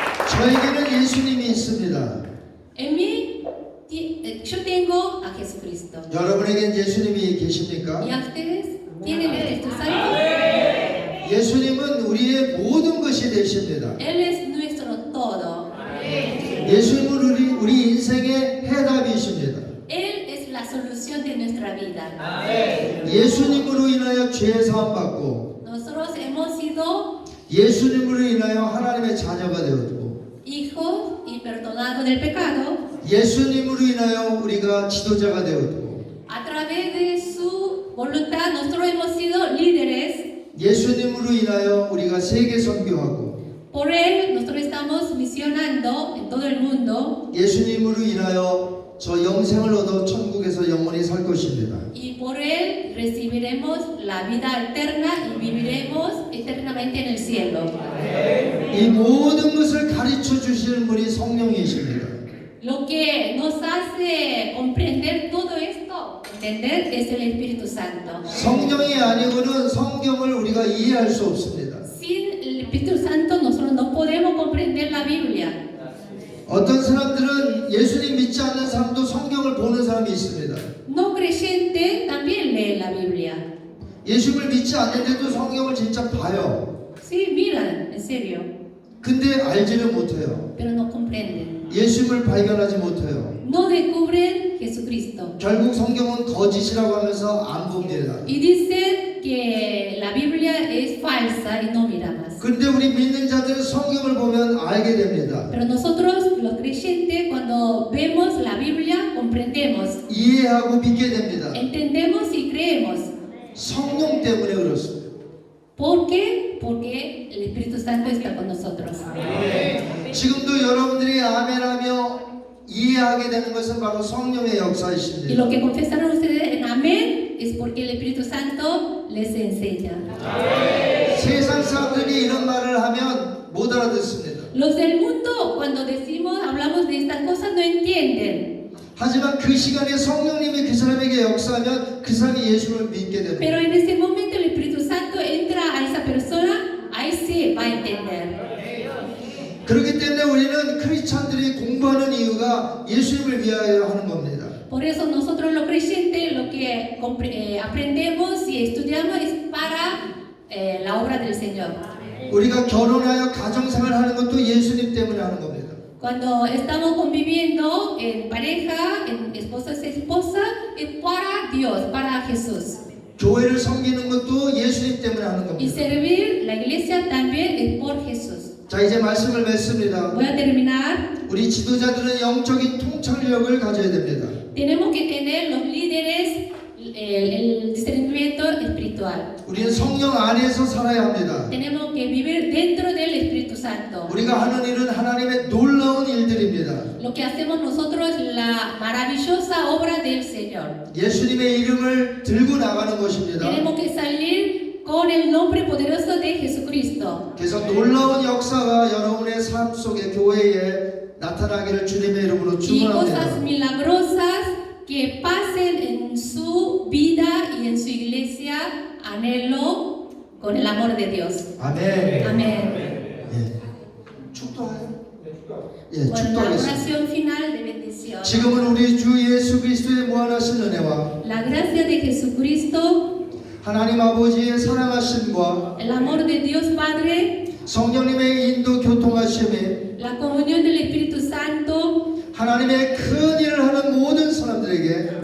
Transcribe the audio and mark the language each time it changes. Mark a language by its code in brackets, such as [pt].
[ko] 저에게는 예수님이 있습니다. [es] En mí, yo tengo a Jesucristo. [ko] 여러분에겐 예수님이 계십니까? [es] ¿Y a ustedes tienen el Espíritu Santo? [ko] 예수님은 우리의 모든 것이 되십니다. [es] Él es nuestro todo. [ko] 예수님은 우리 인생의 해답이십니다. [es] Él es la solución de nuestra vida. [ko] 예수님으로 인하여 죄 사함 받고 [es] Nosotros hemos sido [ko] 예수님으로 인하여 하나님의 자녀가 되었고 [es] hijos y perdonados del pecado. [ko] 예수님으로 인하여 우리가 지도자가 되었고 [es] A través de su voluntad, nosotros hemos sido líderes. [ko] 예수님으로 인하여 우리가 세계 선교하고 [es] Por Él, nosotros estamos misionando en todo el mundo. [ko] 예수님으로 인하여 저 영생을 얻어 천국에서 영원히 살 것입니다. [es] Y por Él recibiremos la vida eterna y viviremos eternamente en el cielo. [ko] 이 모든 것을 가르쳐 주시는 분이 성령이십니다. [es] Lo que nos hace comprender todo esto, entender, es el Espíritu Santo. [ko] 성령이 아니고는 성경을 우리가 이해할 수 없습니다. [es] Sin el Espíritu Santo nosotros no podemos comprender la Biblia. [ko] 어떤 사람들은 예수님 믿지 않는 사람도 성경을 보는 사람이 있습니다. [es] No creyente también lee la Biblia. [ko] 예수님을 믿지 않는데도 성경을 진짜 봐요. [es] Sí, miran, en serio, [ko] 근데 알지를 못해요. [es] pero no comprenden. [ko] 예수님을 발견하지 못해요. [es] No descubren Jesucristo. [ko] 결국 성경은 거짓이라고 하면서 안 봅니다. [es] Y dicen que la Biblia es falsa y no mira más. [ko] 근데 우리 믿는 자들은 성경을 보면 알게 됩니다. [es] Pero nosotros, los creyentes, cuando vemos la Biblia, comprendemos, [ko] 이해하고 믿게 됩니다. [es] entendemos y creemos. [ko] 성령 때문에 그렇습니다. [es] ¿Por qué? Porque el Espíritu Santo está con nosotros. [ko] 지금도 여러분들이 아멘하며 이해하게 되는 것은 바로 성령의 [es] Y [ko] 역사이십니다. [es] lo que confesaron ustedes en amén es porque el Espíritu Santo les enseña. [ko] 세상 사람들이 이런 말을 하면 못 알아듣습니다. [es] Los del mundo, cuando decimos, hablamos de estas cosas, no entienden. [ko] 하지만 그 시간에 성령님이 그 사람에게 역사하면 그 사람이 예수를 믿게 됩니다. [es] Pero en ese momento el Espíritu Santo entra a esa persona, ahí sí va a entender. [ko] 그렇기 때문에 우리는 크리스찬들이 공부하는 이유가 예수님을 위하여 하는 겁니다. [es] Por eso nosotros los creyentes lo que aprendemos y estudiamos es para la obra del Señor. [ko] 우리가 결혼하여 가정생활 하는 것도 예수님 때문에 하는 겁니다. [es] Cuando estamos conviviendo en pareja, en esposos y esposas, es para Dios, para Jesús. [ko] 교회를 섬기는 것도 예수님 때문에 하는 [es] Y [ko] 겁니다. [es] servir la iglesia también es por Jesús. [ko] 자, 이제 말씀을 맺습니다. [es] Voy a terminar. [ko] 우리 지도자들은 영적인 통찰력을 가져야 됩니다. [es] Tenemos que tener los líderes el discernimiento espiritual. [ko] 우리는 성령 안에서 살아야 합니다. [es] Tenemos que vivir dentro del Espíritu Santo. [ko] 우리가 하는 일은 하나님의 놀라운 일들입니다. [es] Lo que hacemos nosotros es la maravillosa obra del Señor. [ko] 예수님의 이름을 들고 나가는 것입니다. [es] Tenemos que salir con el nombre poderoso de Jesucristo. [ko] 그래서 놀라운 역사가 여러분의 삶 속에 교회에 나타나기를 주님의 이름으로 [es] Y cosas [ko] 축원합니다. [es] milagrosas que pasen en su vida y en su iglesia, anhelo con el amor de Dios. [ko] 아멘. [es] Amén. [ko] 예. 축도하요. 예, [es] Bueno, la [ko] 축도하겠습니다. [es] oración final de bendición. [ko] 지금은 우리 주 예수 그리스도의 무한하신 은혜와 [es] La gracia de Jesucristo, [ko] 하나님 아버지의 사랑하심과 [es] el amor de Dios Padre, [ko] 성령님의 인도 교통하심이 [es] la comunión del Espíritu Santo, [ko] 하나님의 큰 일을 하는 모든 사람들에게